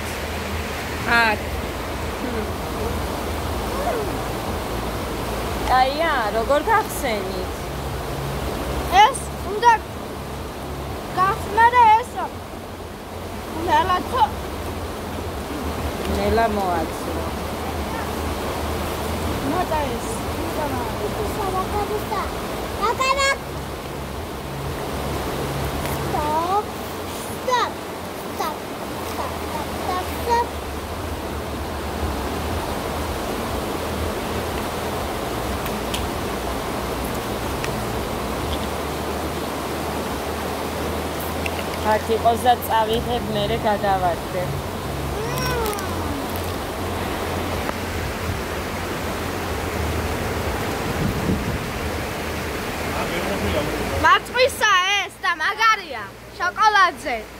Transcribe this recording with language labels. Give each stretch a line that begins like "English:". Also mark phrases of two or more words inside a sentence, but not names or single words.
Georgian: აქ. აია, როგორ გახსენით? ეს უნდა გახსნა და ესო. ნელათო. ნელა მოაცრო. ნატა ეს. Sabakabista. Bakarak.
English: Stop. Stop. Stop. Stop. Stop. Stop. Stop.
Georgian: აქ იყოს და წავიღებ, მერე გადავარდებ. მაწვისა ეს და მაგარია შოკოლადზე.